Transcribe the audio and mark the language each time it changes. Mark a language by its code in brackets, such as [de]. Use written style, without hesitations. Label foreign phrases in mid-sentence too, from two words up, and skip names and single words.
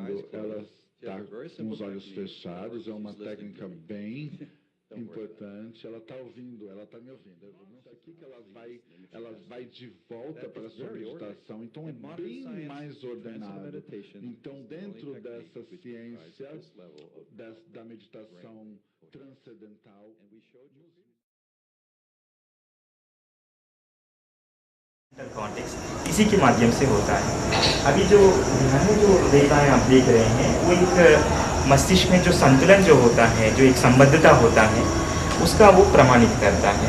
[pt] Ela está com os olhos fechados, é uma técnica bem importante. Ela está ouvindo, ela está me ouvindo. Eu não sei o que ela vai de volta para a sua meditação. Então é bem mais ordenado. Então dentro dessa ciência da meditação transcendental, [hi] कॉन्टेक्स्ट इसी के माध्यम से होता है। अभी जो ध्यान में जो रेखाएं आप देख रहे हैं वो एक मस्तिष्क में जो संतुलन जो होता है, जो एक संबद्धता होता है, उसका वो प्रमाणित करता है।